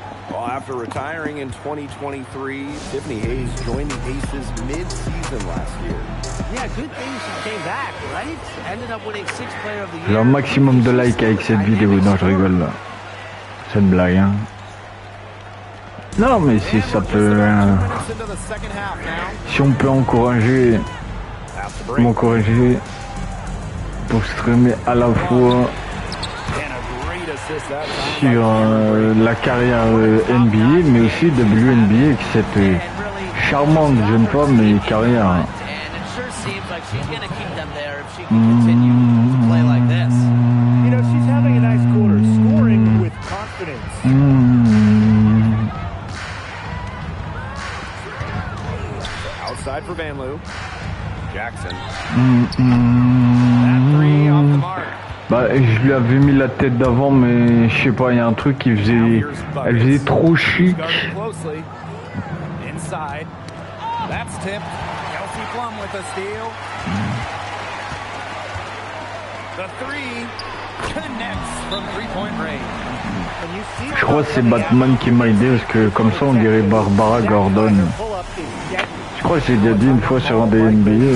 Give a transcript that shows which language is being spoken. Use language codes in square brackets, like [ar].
[en] Well, after retiring in 2023, Tiffany Hayes joined the Aces mid-season last year. Yeah, good thing she came back, right? Ended up winning 6th Player of the Year. [fr] J'ai un maximum de likes avec cette vidéo. Non, je rigole là. C'est une blague, hein. Non, mais si ça peut... si on peut encourager... m'encourager pour streamer à la fois [en] assist that time. [fr] sur la carrière NBA, mais aussi WNBA, avec cette charmante jeune femme et carrière. [en] And it sure seems like she's going to keep them there if she can continue to play like this. You know, she's having a nice quarter, scoring with confidence. Outside for Van Loo. Jackson. That three off the mark. [fr] Bah, je lui avais mis la tête d'avant, mais je sais pas, il y a un truc qui faisait. Elle faisait trop chic. [en] Closely. Inside. That's tipped. Kelsey Plum with a steal. The three connects from three-point range. [fr] Je crois que c'est Batman qui m'a aidé parce que comme ça on dirait Barbara Gordon. Je crois que j'ai déjà dit une fois sur un des NBA.